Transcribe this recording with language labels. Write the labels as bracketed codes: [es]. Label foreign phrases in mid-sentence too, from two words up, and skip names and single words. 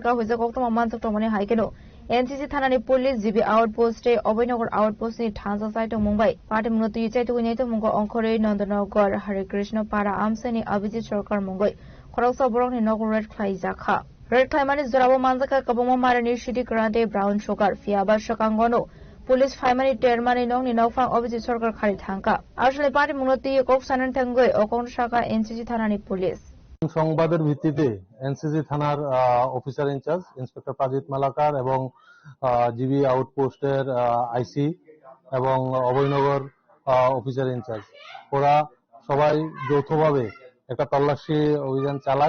[trp] Ka Huza Koktuma Manzak Tomani Haikeno NCC Thanani Police GB Outpost Obinogar Outpost ni Thansa Site Mumbai Party Munoti Chaitu Neto Mungo Onkore Nandanagar Hare Krishna Para Amsani Abhijit Sarkar Mumbai Khoroksa Borok ni Nogo Red Khai Zakha Red Khaimani Zorabo Manzaka Kaboma Marani Shidi Grande [en] Brown Sugar [trp] Fiaba Shakangono Police Faimani Termani Nong ni Nofang Abhijit Sarkar Khari Thangka Ashale Party Munoti Koksanan Tangoi Okon Shaka NCC Thanani Police [bn] সংবাদের ভিত্তিতে এনসিসি থানার [en] officer in-charge inspector [bn] প্রাজিত মালাকার এবং জিবি আউটপোস্টের আইসি এবং অভয়নগর [en] officer in-charge [bn] ওরা সবাই যৌথভাবে একটা তল্লাশি অভিযান চালায়